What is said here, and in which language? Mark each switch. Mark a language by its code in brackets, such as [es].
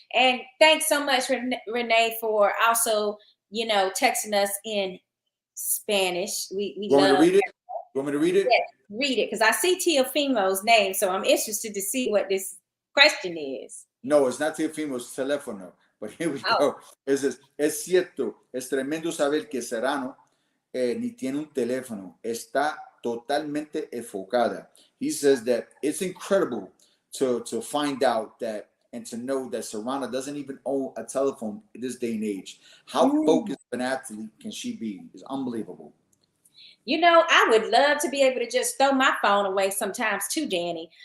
[en] And thanks so much, Renee, for also, texting us in Spanish. We You want me to love read it? You want me to read it? Yes, read it because I see Teofimo's name, so I'm interested to see what this question is. No, it's not Teofimo, it's teléfono. But here we go. It says, [es] es cierto, es tremendo saber que Serrano ni tiene un teléfono. Está totalmente enfocada. [en] He says that it's incredible to find out that and to know that Serrano doesn't even own a telephone in this day and age. How focused an athlete can she be? It's unbelievable. I would love to be able to just throw my phone away sometimes too, Danny.